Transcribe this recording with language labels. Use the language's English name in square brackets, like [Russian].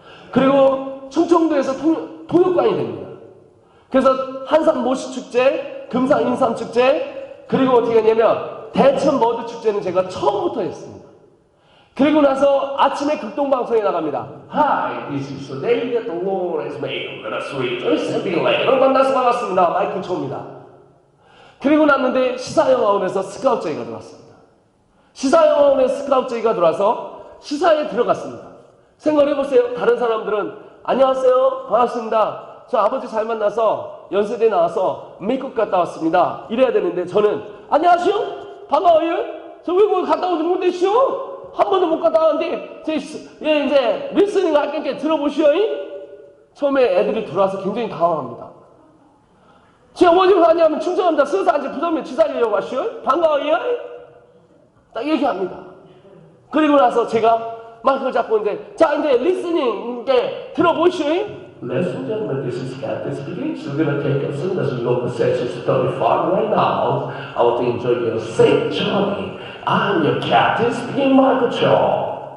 [Korean] 그리고 충청도에서 통역관이 됩니다. 그래서 한산 모시축제, 금산 인삼축제, 그리고 어떻게 했냐면 대천 머드축제는 제가 처음부터 했습니다. 그리고 나서 아침에 극동방송에 나갑니다. [English] Hi, this is the day that the Lord has made. Let us rejoice and be glad. [Korean] 여러분 만나서 반갑습니다. 마이클 초입니다. 그리고 났는데 시사영화원에서 스카우트 제의가 들어왔습니다. 시사영화원에 스카우트 제의가 들어와서 시사에 들어갔습니다. 생각해보세요. 다른 사람들은 안녕하세요. 반갑습니다. 저 아버지 잘 만나서 연세대 나와서 미국 갔다 왔습니다. 이래야 되는데 저는 안녕하세요. 반가워요. 저 외국에 갔다 오지 못했시오. 한 번도 못 갔다 왔는데 이제 리스닝 할 테니까 들어보시오. 처음에 애들이 들어와서 굉장히 당황합니다. 제가 어디로 가냐면 충청합니다. 서산지 부동면 지사리려고 하시오. 반가워요. 딱 얘기합니다. 그리고 나서 제가 마이크를 잡고 있는데, 자, 이제 리스닝, 이제 들어보시오. [English] Ladies and gentlemen, this is Captain speaking. So we're going to take a listen as we go to section 35 right now. I want to enjoy your safe journey. I'm your Captain speaking, Michael Cho.